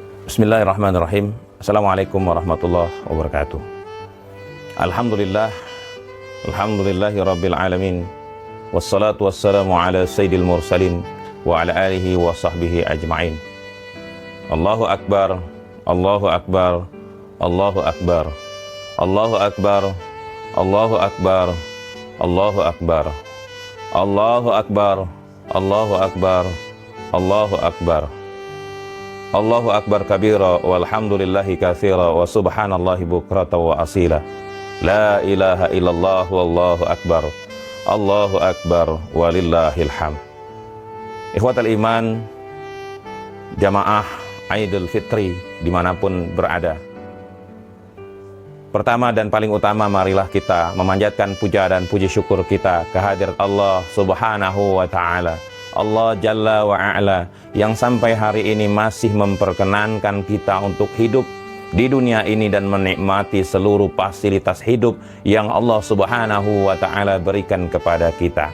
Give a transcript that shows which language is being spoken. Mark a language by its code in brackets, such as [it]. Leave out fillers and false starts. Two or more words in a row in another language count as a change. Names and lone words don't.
[ar] بسم الله الرحمن الرحيم السلام عليكم ورحمة الله وبركاته. الحمد لله الحمد لله رب العالمين. والصلاة والسلام على سيد المرسلين وعلى آله وصحبه أجمعين. الله أكبر الله أكبر الله أكبر الله أكبر الله أكبر الله أكبر الله أكبر الله أكبر الله أكبر. الله أكبر كبيرا والحمد لله كثيرا وسبحان الله بكرة وأصيلا. لا إله إلا الله والله أكبر. الله أكبر ولله الحمد. إخوة الإيمان, [id] jamaah Idul Fitri dimanapun berada. Pertama dan paling utama, marilah kita memanjatkan puja dan puji syukur kita kehadirat Allah [ar] سبحانه وتعالى الله جل وعلا, [id] yang sampai hari ini masih memperkenankan kita untuk hidup di dunia ini dan menikmati seluruh fasilitas hidup yang Allah [ar] سبحانه وتعالى [id] berikan kepada kita.